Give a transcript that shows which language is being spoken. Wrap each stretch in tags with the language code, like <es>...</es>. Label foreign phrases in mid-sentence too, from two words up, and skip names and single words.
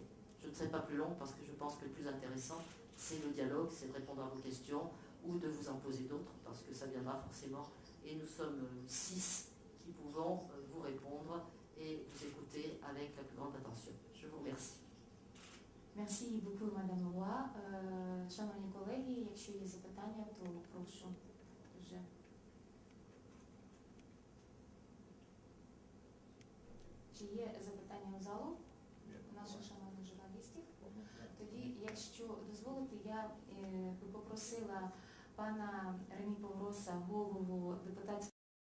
<fr>Je ne serai pas plus long parce que je pense que le plus intéressant, c'est le dialogue, c'est de répondre à vos questions ou de vous en poser d'autres, parce que ça viendra forcément. Et nous sommes 6 qui pouvons vous répondre et vous écouter avec la plus grande attention. Je vous remercie. Merci beaucoup, Madame Auroi.</fr> <uk>Шановні колеги, якщо є запитання, то прошу. Дуже. Чи є запитання у залу наших шановних журналістів? Тоді, якщо дозволите, я би попросила пана Ремі Повроса, голову депутатської</uk>